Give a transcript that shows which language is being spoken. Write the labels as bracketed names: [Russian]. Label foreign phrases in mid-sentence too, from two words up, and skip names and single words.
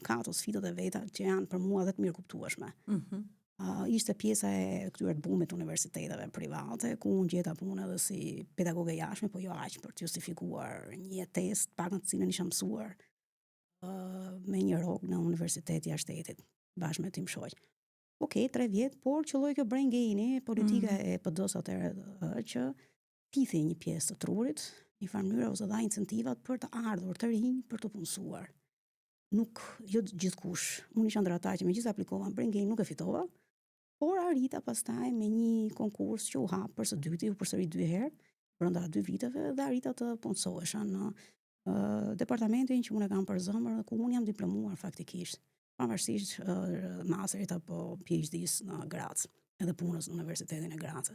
[Albanian] Ka ato sfidat e veta që janë për mua edhe të mirë kuptueshme. Ishte pjesa e këtyre të bumit universiteteve private, ku unë gjeta punë edhe si pedagoge jashtme, po jo aq për të justifikuar një test, pak në të cilën isha mësuar me një rrogë në universitet jashtë shtetit, bashkë me tim shoq. Okej, 3 vjet, por qëlloi kjo [English] brain gain-i, [Albanian] politika e PD-s atëherë që pithi një pjesë të trurit, një farë mënyrë ose dha incentivat për të ardhur të rinj për të punësuar. Nuk jo gjithkush. Unë isha ndër ata që megjithëse aplikova [English] brain gain [Albanian] nuk e fitova, por arrita pastaj me një konkurs që u hap për së dyti, u përsëri 2 herë brenda 2 viteve dhe arrita të punësohesha në departamentin që unë e kam për zemër, ku unë jam diplomuar faktikisht, pavarësisht masterit apo PhD-s në Graz, edhe punës në Universitetin e Grazit.